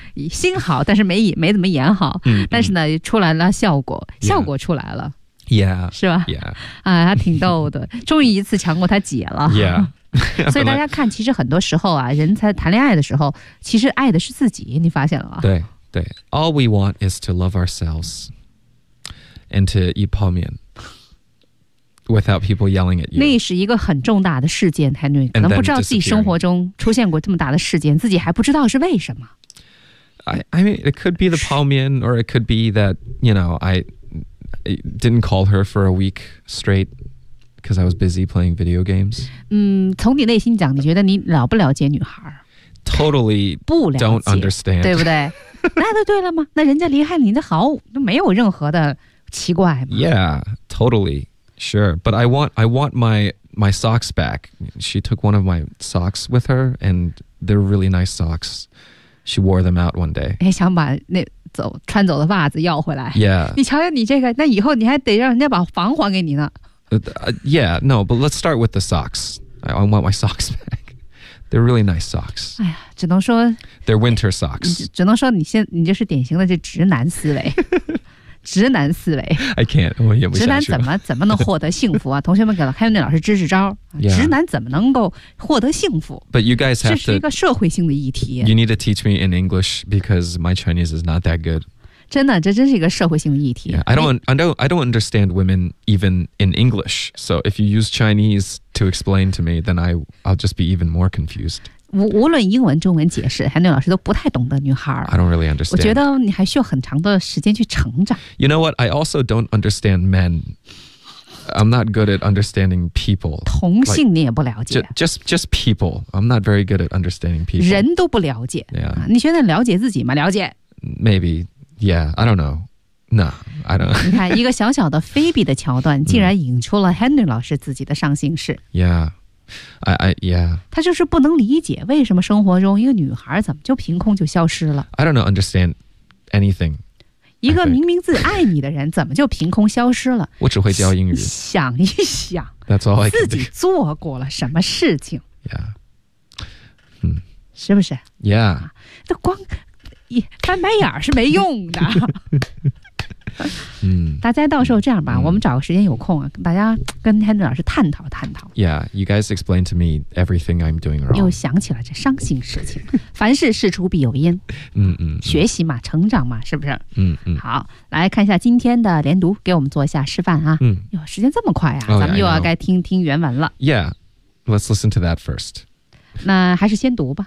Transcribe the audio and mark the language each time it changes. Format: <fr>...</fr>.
<zh>心好，但是没怎么演好，但是呢，出来了效果出来了</zh> <en>，yeah，</en> <zh>是吧</zh> <en>？yeah，</en> <zh>啊，他挺逗的，终于一次强过他姐了</zh> <en>，yeah。</en> <zh>所以大家看，其实很多时候啊，人才谈恋爱的时候，其实爱的是自己，你发现了吗？</zh> <en>对对 ，All we want is to love ourselves。 And to eat 泡面 without people yelling at you，</en> <zh>那是一个很重大的事件，泰瑞可能不知道自己生活中出现过这么大的事件，自己还不知道是为什么。</zh> <en>I mean, it could be the 泡面， or it could be that you know I didn't call her for a week straight because I was busy playing video games。</en> <zh>从你内心讲，你觉得你了不了解女孩</zh> <en>？Totally don't understand，</en> <zh>对不对？那就对了吗？那人家离开你的好，都没有任何的。奇怪吗</zh> <en>？Yeah, totally, sure. But I want my socks back. She took one of my socks with her, and they're really nice socks. She wore them out one day.</en> <zh>哎，想把那穿走的袜子要回来。</zh> <en>Yeah.</en> <zh>你瞧瞧你这个，那以后你还得让人家把房还给你呢。</zh> <en>Yeah, no, but let's start with the socks. I want my socks back. They're really nice socks.</en> <zh>哎呀，只能说。</zh> <en>They're winter socks.</en> <zh>只能说你就是典型的这直男思维。直男思维，</zh> <en>I can't，</en> <zh>我演不下去。直男怎么能获得幸福啊？同学们给了凯文老师支支招，</zh> <en>yeah.</en> <zh>直男怎么能够获得幸福</zh> <en>？But you guys have to，</en> <zh>这是一个社会性的议题。</zh> <en>You need to teach me in English because my Chinese is not that good。</en> <zh>真的，这真是一个社会性的议题。</zh> <en>Yeah, I don't understand women even in English. So if you use Chinese to explain to me, then I'll just be even more confused。</en> <zh>无论英文中文解释，韩队老师都不太懂得女孩。</zh> <en>I don't really understand.</en> <zh>我觉得你还需要很长的时间去成长。</zh> <en>You know what? I also don't understand men. I'm not good at understanding people.</en> <zh>同性你也不了解。</zh> <en>Just people. I'm not very good at understanding people.</en> <zh>人都不了解。</zh> <en>Yeah.</en> <zh>你现在了解自己吗？了解。</zh> <en>Maybe. Yeah. I don't know. No, I don't.</en> <zh>你看一个小小的菲比的桥段，竟然引出了 Henry 老师自己的上心事。</zh> <en>Yeah, I yeah.</en> <zh>他就是不能理解为什么生活中一个女孩怎么就凭空就消失了。</zh> <en>I don't understand anything.</en> <zh>一个明明自己爱你的人，怎么就凭空消失了？我只会教英语。想一想</zh> <en>，That's all I can do.</en> <zh>自己做过了什么事情</zh> <en>？Yeah.</en> <zh>是不是</zh> <en>？Yeah.</en> <zh>那光翻白眼是没用的。大家到时候这样吧，我们找个时间有空啊，大家跟 Henry 老师探讨。</zh> <en>Yeah, you guys explain to me everything I'm doing wrong.</en> <zh>又想起了这伤心事情，凡事事出必有因。学习嘛，成长嘛，是不是？好，来看一下今天的连读，给我们做一下示范啊。哟，时间这么快啊，咱们又要该听原文了。</zh> <en>Yeah, let's listen to that first.</en> <zh>那还是先读吧。</zh>